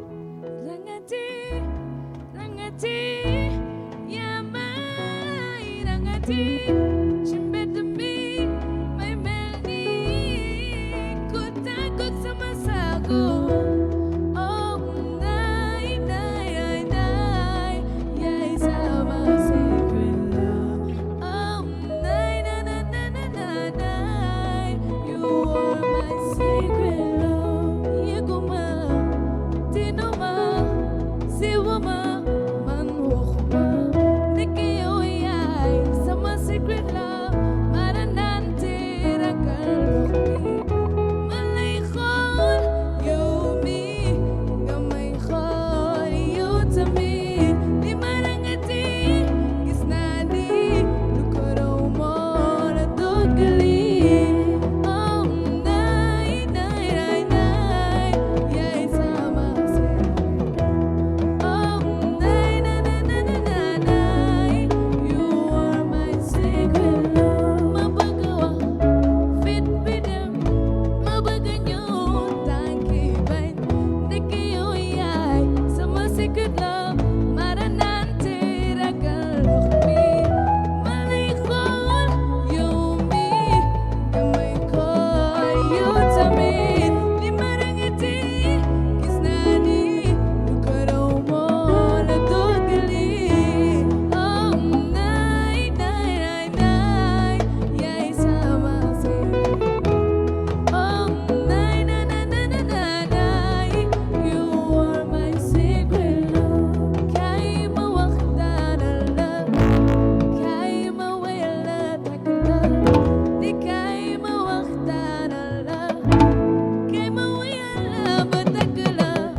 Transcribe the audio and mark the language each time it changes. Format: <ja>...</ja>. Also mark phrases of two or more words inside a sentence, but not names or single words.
<wo>Rangati, rangati, yaa may rangati. Ci mbedd mi, may mel ni ku tàggoog sama sago. Oh, nay, nay, nay, nay, yaay sama</wo> <en>secret love.</en> <wo>Oh, nay, nay, nay, nay, nay, nay, nay,</wo> <en>you are my secret love.</en> <wo>Yëguma, tinuma, siwuma, man waxuma. Ndeke yow yaay sama</wo> <en>secret love.</en> <wo>Mara naan te ragal ndox mi. Ma lay xool, yow mi, nga may xool, yow tamit. Li ma rangati, gis naa ni lu ko raw moo la doggali. Oh, nay, nay, nay, nay, yaay sama secret. Oh, nay, nay, nay, nay, nay, nay, nay,</wo> <en>you are my secret love.</en> <wo>Ma bëgg wax, fit bi dem. Ma bëgg ñëw, tànki bañ. Ndeke yow yaay sama</wo> <en>secret love.</en> <wo>Mara naan te ragal ndox mi. Ma lay xool, yow mi, nga may xool, yow tamit. Li ma rangati, gis naa ni lu ko raw moo la doggali. Oh, nay, nay, nay, nay, yaay sama secret. Oh, nay, nay, nay, nay, nay, nay, nay,</wo> <en>you are my secret love.</en> <wo>Kaay ma waxtaanal la, kaay ma wéyal la, tagg la. Ni kaay ma waxtaanal la, kaay ma wéyal la, ba tagg la.</wo>